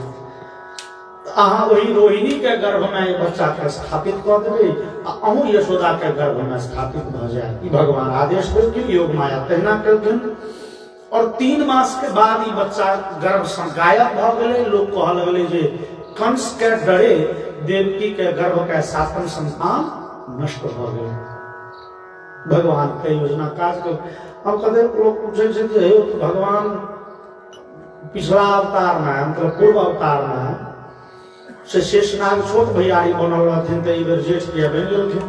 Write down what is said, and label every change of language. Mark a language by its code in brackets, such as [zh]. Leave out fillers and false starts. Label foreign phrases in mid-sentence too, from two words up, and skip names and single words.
[mai] अहाँ वही रोहिणी के गर्भ में बच्चा के स्थापित कर देवे, अहूँ यशोदा के गर्भ में स्थापित भ जाए। भगवान आदेश देलखिन, योग माया तहिना केलखिन। और 3 मास के बाद ही बच्चा गर्भ से गायब भ गेलै। लोग कह लगले जे कंस के डरे देवकी के गर्भ के 7म संतान नष्ट भ गेलै। भगवान के योजना काज कर। अब कदे लोग पूछे छे जे भगवान पिछला अवतार में मतलब पूर्व अवतार में से शेषनाग छोट भैयारी बनल रहथिन तो बेर जेठ के बन गेलखिन।